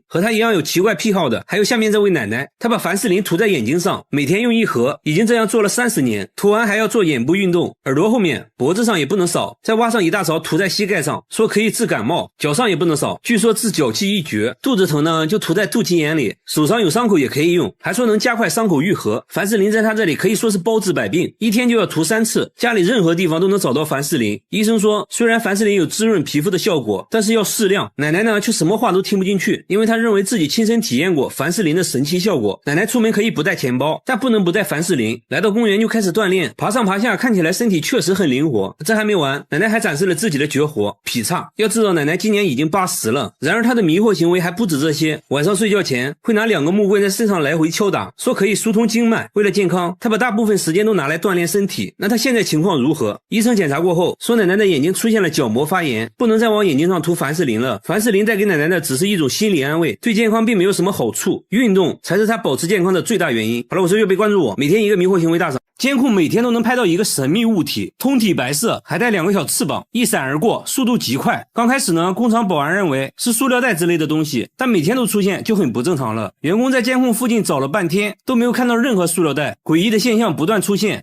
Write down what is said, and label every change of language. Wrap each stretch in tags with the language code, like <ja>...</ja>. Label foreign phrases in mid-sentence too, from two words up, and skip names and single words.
<zh>和他一樣有奇怪癖好的還有下面這位奶奶，她把凡士林涂在眼睛上，每天用1盒，已經這樣做了30年，涂完還要做眼部運動，耳朵後面脖子上也不能掃，再挖上一大勺涂在膝蓋上，說可以治感冒，腳上也不能掃，據說治腳氣一絕。肚子疼呢就涂在肚脐眼裡，手上有傷口也可以用，還說能加快傷口愈合。凡士林在他這裡可以說是包治百病，一天就要塗3 次，家裡任何地方都能找到凡士林。醫生說雖然凡士林有滋潤皮膚的效果，但是要適量。奶奶呢卻什麼話都聽不進去，因為她認為自己親身體驗過凡士林的神奇效果。奶奶出門可以不帶錢包，但不能不帶凡士林。來到公園就開始鍛鍊，爬上爬下，看起來身體確實很靈活。這還沒完，奶奶還展示了自己的絕活劈叉。要知道奶奶今年已經80了，然而她的迷惑行為還不止這些。晚上睡覺前會拿2個木棍在身上來回敲打，說可以疏通經脈。為了健康，她把大部分時間都拿來鍛鍊身體。那她現在情況如何？醫生檢查過後說奶奶的眼睛出現了角膜發炎，不能再往眼睛上塗凡士林了。凡士林帶給奶奶的只是一種心理安慰，對健康并没有什麼好處，運動才是她保持健康的最大原因。好了，我是月貝，關注我，每天一個迷惑行為大賞。監控每天都能拍到一個神秘物體，通體白色，還帶2個小翅膀，一閃而過，速度極快。剛開始呢，工廠保安認為是塑料袋之類的東西，但每天都出現就很不正常了。員工在監控附近找了半天，都沒有看到任何塑料袋，詭異的現象不斷出現。</zh>